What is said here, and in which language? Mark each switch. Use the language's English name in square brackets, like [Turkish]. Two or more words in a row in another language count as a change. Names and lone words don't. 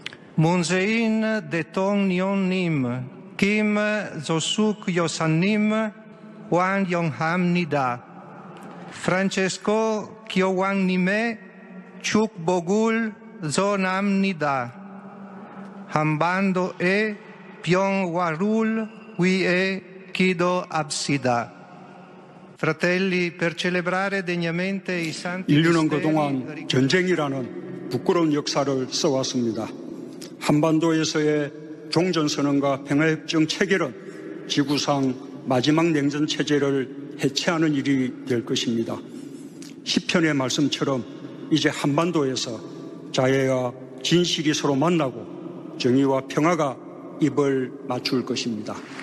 [Korean] Moon Jae-in 대통령님, Kim Jo-suk 여사님, 환영합니다. 프란체스코 교황님의 축복을 전합니다. 한반도의 평화를 위해 기도합시다. [Italian] Fratelli, per celebrare degnamente i santi [Korean] 인류는 그동안 전쟁이라는 부끄러운 역사를 써왔습니다. 한반도에서의 종전선언과 평화협정 체결은 지구상 마지막 냉전 체제를 해체하는 일이 될 것입니다. 시편의 말씀처럼 이제 한반도에서 자애와 진실이 서로 만나고 정의와 평화가 입을 맞출 것입니다.